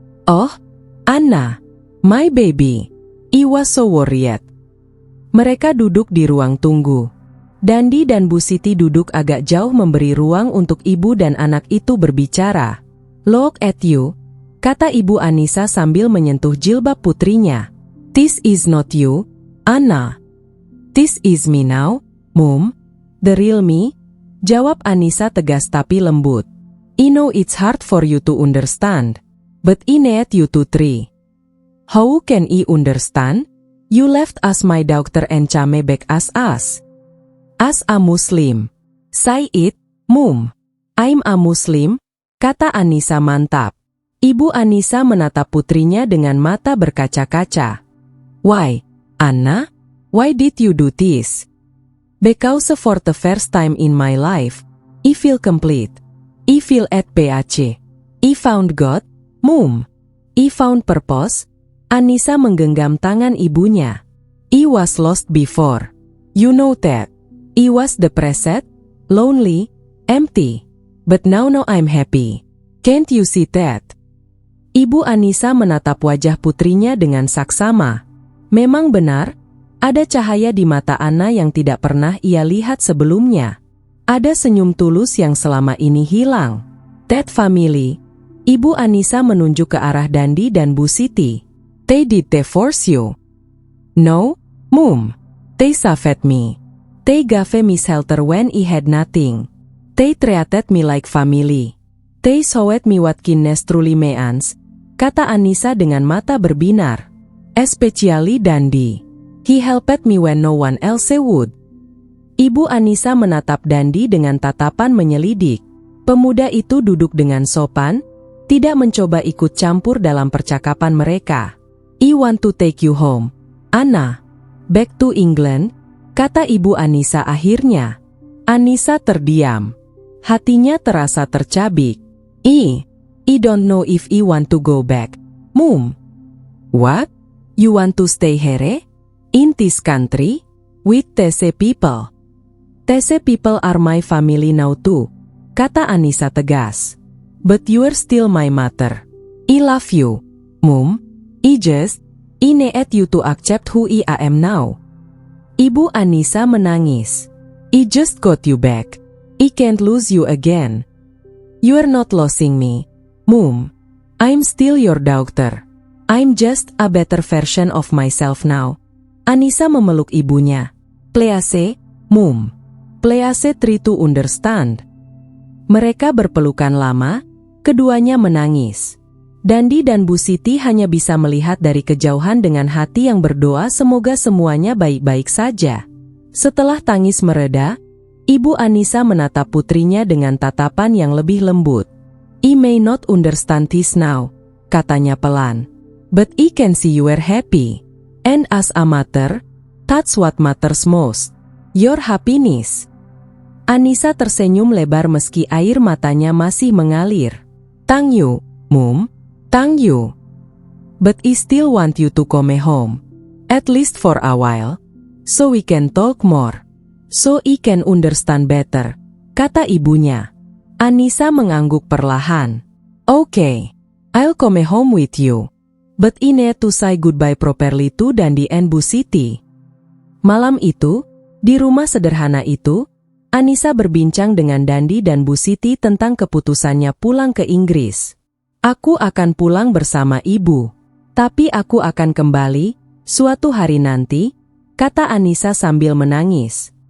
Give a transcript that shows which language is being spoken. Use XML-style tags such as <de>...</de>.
<en>"Oh, Anna, my baby, I was so worried."</en> <id>Mereka duduk di ruang tunggu. Dandi dan Bu Siti duduk agak jauh memberi ruang untuk ibu dan anak itu berbicara.</id> <en>"Look at you,"</en> <id>kata ibu Anissa sambil menyentuh jilbab putrinya.</id> <en>"This is not you, Anna. This is me now, Mum. The real me,"</en> <id>jawab Anissa tegas tapi lembut.</id> <en>"I know it's hard for you to understand, but I need you to try." "How can I understand? You left us my daughter and came back as us. As a Muslim." "Say it, Mum. I'm a Muslim,"</en> <id>kata Anissa mantap. Ibu Anissa menatap putrinya dengan mata berkaca-kaca.</id> <en>"Why, Anna? Why did you do this?" "Because for the first time in my life, I feel complete. I feel at peace. I found God, Mum. I found purpose."</en> <id>Anissa menggenggam tangan ibunya.</id> <en>"I was lost before. You know that. I was depressed, lonely, empty. But now I'm happy. Can't you see that?"</en> <id>Ibu Anissa menatap wajah putrinya dengan saksama. Memang benar, ada cahaya di mata Anna yang tidak pernah ia lihat sebelumnya. Ada senyum tulus yang selama ini hilang.</id> <en>"That family,"</en> <id>Ibu Anissa menunjuk ke arah Dandi dan Bu Siti.</id> <en>"They did they force you?" "No, Mum. They saved me. They gave me shelter when I had nothing. They treated me like family. They showed me what kindness truly means,</en> <id>kata Anissa dengan mata berbinar.</id> <en>Especially Dandi. He helped me when no one else would.</en> <id>Ibu Anissa menatap Dandi dengan tatapan menyelidik. Pemuda itu duduk dengan sopan, tidak mencoba ikut campur dalam percakapan mereka.</id> <en>I want to take you home, Anna. Back to England,</en> <id>kata ibu Anissa akhirnya. Anissa terdiam. Hatinya terasa tercabik.</id> <en>I don't know if I want to go back, Mum. What? You want to stay here? In this country? With TC people? TC people are my family now too,</en> <id>kata Anissa tegas.</id> <en>But you're still my mother. I love you, Mum. I need you to accept who I am now.</en> <id>Ibu Anissa menangis.</id> <en>I just got you back. I can't lose you again. You're not losing me, Mum. I'm still your daughter. I'm just a better version of myself now.</en> <id>Anissa memeluk ibunya.</id> <en>Please, Mum. Please try to understand.</en> <id>Mereka berpelukan lama, keduanya menangis. Dandi dan Bu Siti hanya bisa melihat dari kejauhan dengan hati yang berdoa semoga semuanya baik-baik saja. Setelah tangis mereda, Ibu Anissa menatap putrinya dengan tatapan yang lebih lembut.</id> <en>I may not understand this now,</en> <id>katanya pelan.</id> <en>But I can see you are happy. And as a mother, that's what matters most. Your happiness. Anissa tersenyum lebar meski air matanya masih mengalir. Thank you, Mum. Thank you. But I still want you to come home. At least for a while. So we can talk more. So I can understand better,</en> <id>kata ibunya.</id> <en>Anissa mengangguk perlahan. Okay, I'll come home with you. But I need to say goodbye properly to Dandi and Bu Siti.</en> <id>Malam itu, di rumah sederhana itu, Anissa berbincang dengan Dandi dan Bu Siti tentang keputusannya pulang ke Inggris. Aku akan pulang bersama ibu. Tapi aku akan kembali, suatu hari nanti, kata Anissa sambil menangis.</id>